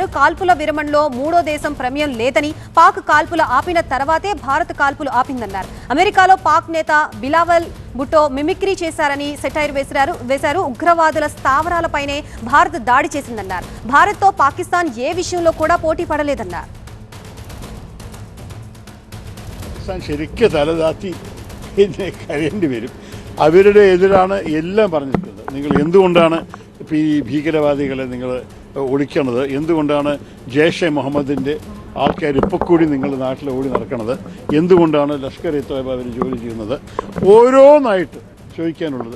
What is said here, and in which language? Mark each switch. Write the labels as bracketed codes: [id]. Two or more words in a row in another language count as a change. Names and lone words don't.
[te] కాల్పుల విరమణలో మూడో దేశం ప్రమేయం లేదని, పాక్ కాల్పులు ఆపిన తర్వాతే భారత్ కాల్పులు ఆపిందన్నారు. అమెరికాలో పాక్ నేత బిలావల్ భుట్టో మిమిక్రీ చేశారని సెటైర్ వేశారు. ఉగ్రవాదుల స్థావరాలపైనే భారత్ దాడి చేసిందన్నారు. భారత్తో పాకిస్తాన్ ఏ విషయంలో కూడా పోటీ పడలేదన్నారు. [ml] ശരിക്കും തലതാത്തി കരയേണ്ടി വരും. അവരുടെ എതിരാണ് എല്ലാം പറഞ്ഞിട്ടുള്ളത്. നിങ്ങൾ എന്തുകൊണ്ടാണ് ഇപ്പോൾ ഈ ഭീകരവാദികളെ നിങ്ങൾ ഒളിക്കണത്, എന്തുകൊണ്ടാണ് ജെയ്ഷെ മുഹമ്മദിൻ്റെ ആൾക്കാർ ഇപ്പോൾ കൂടി നിങ്ങൾ നാട്ടിൽ ഓടി നടക്കണത്, എന്തുകൊണ്ടാണ് ലഷ്കർ ഇ തോയ്ബ അവർ ജോലി ചെയ്യുന്നത്, ഓരോന്നായിട്ട് ചോദിക്കാനുള്ളത്.